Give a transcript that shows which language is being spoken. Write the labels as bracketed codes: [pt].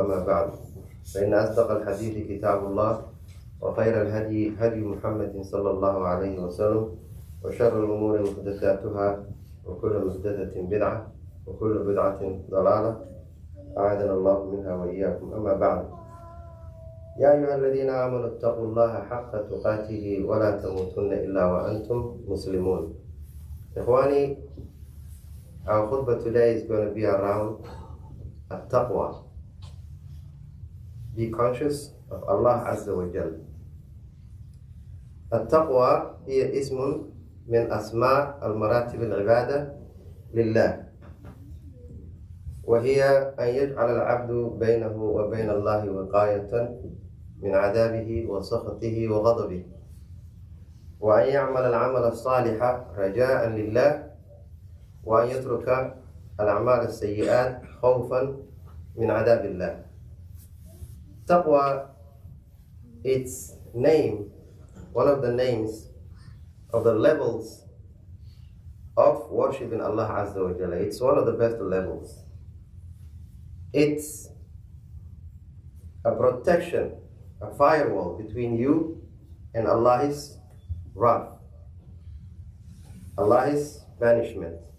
[ar] أما بعد فإن أصدق الحديث كتاب الله وخير الهدي هدي محمد صلى الله عليه وسلم وشر الأمور محدثاتها وكل محدثة بدعة وكل بدعة ضلالة أعاذنا الله منها وإياكم. أما بعد يا أيها الذين آمنوا اتقوا الله حق تقاته ولا تموتن إلا وأنتم مسلمون. إخواني, [en] our khutbah today is going to be around at-taqwa. Be conscious of Allah Azza wa Jal. [ar] At-taqwa هي اسم من أسماء المراتب العبادة لله, وهي أن يجعل العبد بينه وبين الله وقاية من عذابه وسخطه وغضبه, وأن يعمل العمل الصالح رجاء لله, وأن يترك الأعمال السيئات خوفا من عذاب الله. [en] Taqwa, its name, one of the names of the levels of worshiping Allah Azza wa Jalla. It's one of the best levels. It's a protection, a firewall between you and Allah's wrath, Allah's banishment.